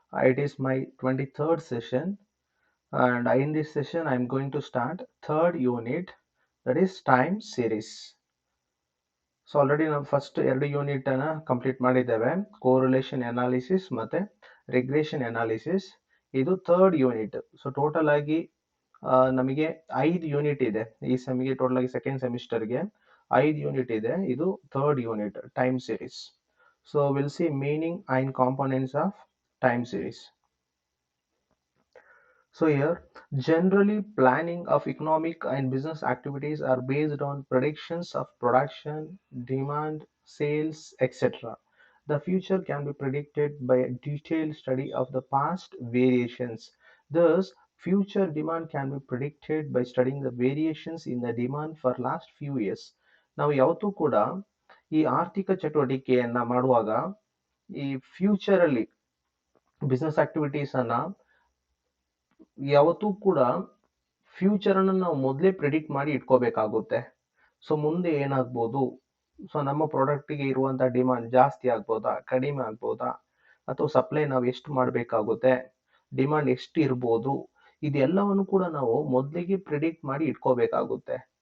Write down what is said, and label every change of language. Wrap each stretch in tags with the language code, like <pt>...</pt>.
<en>It is my 23rd session and in this session I am going to start third unit, that is time series.</en> <kn>So already ನಾವು first ಎರಡು unit ಅನ್ನ complete ಮಾಡಿದ್ದೇವೆ, correlation analysis ಮತ್ತೆ regression analysis. ಇದು third unit. So total ಆಗಿ ನಮಗೆ 5 unit ಇದೆ ಈ ಸೆಮಿಗೆ. ಟೋಟಲ್ ಆಗಿ ಸೆಕೆಂಡ್ ಸೆಮಿಸ್ಟರ್ಗೆ 5 ಯೂನಿಟ್ ಇದೆ. ಇದು third unit, time series.</kn> <en>So we'll see meaning and components of time series. So here, generally planning of economic and business activities are based on predictions of production, demand, sales, etc. The future can be predicted by a detailed study of the past variations. Thus, future demand can be predicted by studying the variations in the demand for last few years.</en> <kn>ನಾವು ಯಾವತ್ತೂ ಕೂಡ ಈ ಆರ್ಥಿಕ ಚಟುವಟಿಕೆಯನ್ನ ಮಾಡುವಾಗ ಈ future ಅಲ್ಲಿ business activities ಅನ್ನ ಯಾವತ್ತೂ ಕೂಡ ಫ್ಯೂಚರ್ ಅನ್ನ ನಾವು ಮೊದಲೇ ಪ್ರಿಡಿಕ್ಟ್ ಮಾಡಿ ಇಟ್ಕೋಬೇಕಾಗುತ್ತೆ. ಸೊ ಮುಂದೆ ಏನಾಗ್ಬೋದು, ಸೊ ನಮ್ಮ ಪ್ರಾಡಕ್ಟ್ಗೆ ಇರುವಂತ ಡಿಮಾಂಡ್ ಜಾಸ್ತಿ ಆಗ್ಬೋದಾ, ಕಡಿಮೆ ಆಗ್ಬೋದಾ, ಅಥವಾ ಸಪ್ಲೈ ನಾವು ಎಷ್ಟು ಮಾಡಬೇಕಾಗುತ್ತೆ, ಡಿಮಾಂಡ್ ಎಷ್ಟು ಇರ್ಬೋದು, ಇದೆಲ್ಲವನ್ನು ಕೂಡ ನಾವು ಮೊದಲಿಗೆ ಪ್ರಿಡಿಕ್ಟ್ ಮಾಡಿ ಇಟ್ಕೋಬೇಕಾಗುತ್ತೆ.</kn>